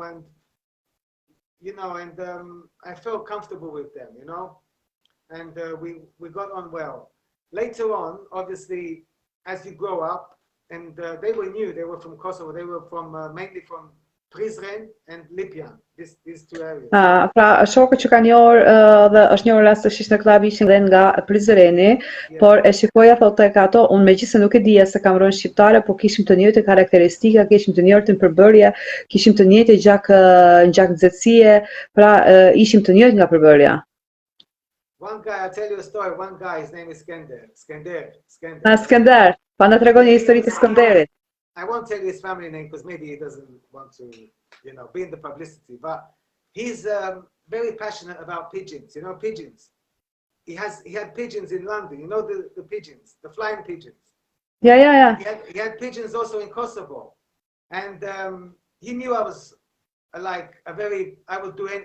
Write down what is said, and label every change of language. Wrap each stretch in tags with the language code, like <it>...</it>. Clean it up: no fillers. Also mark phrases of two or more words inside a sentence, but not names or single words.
<en>And, you know, and I felt comfortable with them, you know? And we got on well. Later on, obviously, as you grow up, and they were new, they were from Kosovo, they were from mainly from Prizren and Lipjan, these two areas.</en> <sq>Pra shokët që kanë njohur dhe është njohur rastësisht në klub ishin dhe nga Prizreni, por e shikoja thotë tek ato, unë megjithëse nuk e dija se kam rënë shqiptare, por kishim të njëjtë karakteristika, kishim të njëjtën përbërje, kishim të njëjtë gjak nxehtësie, pra ishim të njëjtë nga përbërja.</sq> <en>One guy, I'll tell you a story. One guy, his name is Skender.</en> <sq>Skender, pa na tregon një histori të Skënderit.</sq> <en>I won't tell you his family name because maybe he doesn't want to, be in the publicity. But he's very passionate about pigeons. You know, pigeons. He had pigeons in London. You know the pigeons, the flying pigeons. Ja. He had pigeons also in Kosovo, and he knew I was I would do it.</en>